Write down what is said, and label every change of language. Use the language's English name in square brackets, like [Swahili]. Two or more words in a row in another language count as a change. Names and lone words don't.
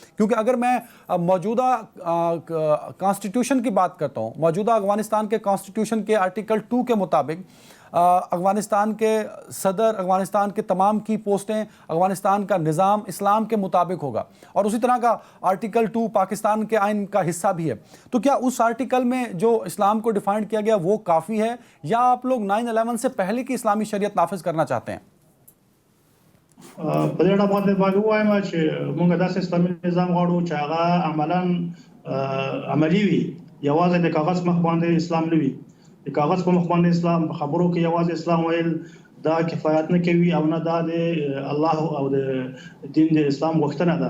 [Urdu] کیونکہ اگر میں موجودہ کانسٹیٹیوشن کی بات کرتا ہوں، موجودہ افغانستان کے کانسٹیٹیوشن کے آرٹیکل 2 کے مطابق افغانستان کے صدر، افغانستان کے تمام کی پوسٹیں، افغانستان کا نظام اسلام کے مطابق ہوگا، اور اسی طرح کا آرٹیکل 2 پاکستان کے آئین کا حصہ بھی ہے. تو کیا اس آرٹیکل میں جو اسلام کو ڈیفائن کیا گیا وہ کافی ہے، یا آپ لوگ 9/11 سے پہلے کی اسلامی شریعت نافذ کرنا چاہتے ہیں? [Pashto] په دې اړه باندې وایم چې موږ داسې اسلامي نظام غواړو چې هغه عملاً عملی وي، یوازې د کاغذ مخ باندې اسلام نه وي. د کاغذ په مخ باندې اسلام خبرو کې یوازې اسلام ویل دا کفایت نه کوي او نه دا د الله او د دین د اسلام غوښتنه ده.